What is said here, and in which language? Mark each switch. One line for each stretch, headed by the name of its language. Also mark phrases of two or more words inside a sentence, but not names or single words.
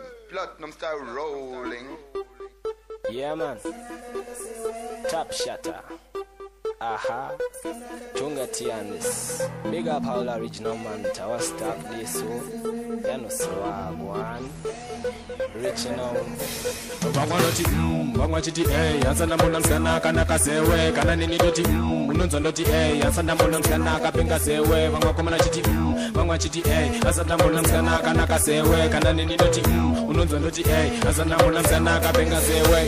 English: Platinum style rolling. Yeah, man. Top Shotter. Aha. Tunga Tianis. Big up all original man. Tawa stop this, so. Ya no swag, one. Rich, you know.
Shona: Vamwe vanoti, mm, vamwe vachiti, "Hey, asana mbona msikana akanaka sewe?" Kana nini ndoti, mm, unonzwa ndoti, "Hey, asana mbona msikana akapenga sewe?" Vamwe vakomana vachiti, mm, vamwe vachiti, "Hey, asana mbona msikana akanaka sewe?" Kana nini ndoti, mm, unonzwa ndoti, "Hey, asana mbona msikana akapenga sewe?"